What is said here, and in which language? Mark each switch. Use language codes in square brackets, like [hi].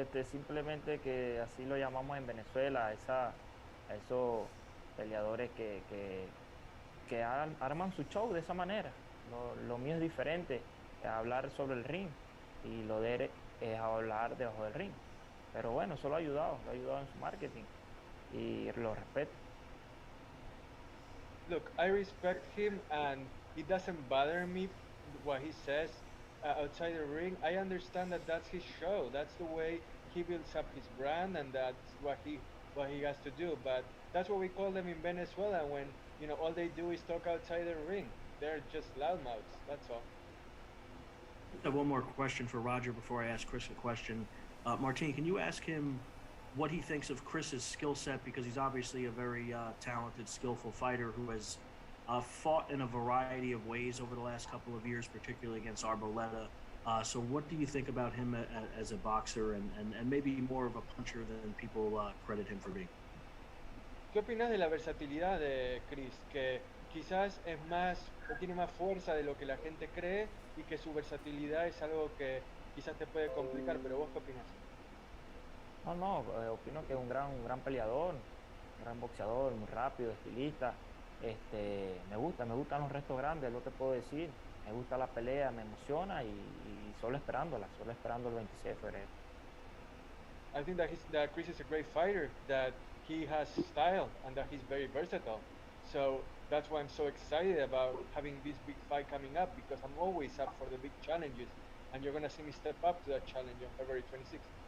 [es] Simplemente que así lo llamamos en Venezuela, a esos peleadores que arman su show de esa manera. Lo mío es diferente, es hablar sobre el ring, y lo de él es hablar debajo del ring. Pero bueno, eso lo ha ayudado en su marketing y lo respeto. [en] Look, I respect him and it doesn't bother me what he says outside the ring. I understand that that's his show. That's the way he builds up his brand, and that's what he has to do. But that's what we call them in Venezuela when all they do is talk outside the ring. They're just loudmouths. That's all. I have one more question for Roger before I ask Chris a question. Martin, can you ask him what he thinks of Chris's skill set, because he's obviously a very talented, skillful fighter who has fought in a variety of ways over the last couple of years, particularly against Arboleda. So what do you think about him as a boxer and maybe more of a puncher than people credit him for being? [es] ¿Qué opinas de la versatilidad de Chris? Que quizás es más, o tiene más fuerza de lo que la gente cree y que su versatilidad es algo que quizás te puede complicar, pero vos qué opinas? No, no, opino que es un gran peleador, un gran boxeador, muy rápido, estilista. Me gustan los restos grandes, es lo que puedo decir. Me gusta la pelea, me emociona y solo esperando el 26 de febrero. [en] I think that Chris is a great fighter, that he has style and that he's very versatile. So that's why I'm so excited about having this big fight coming up, because I'm always up for the big challenges, and you're gonna see me step up to that challenge on February 26th.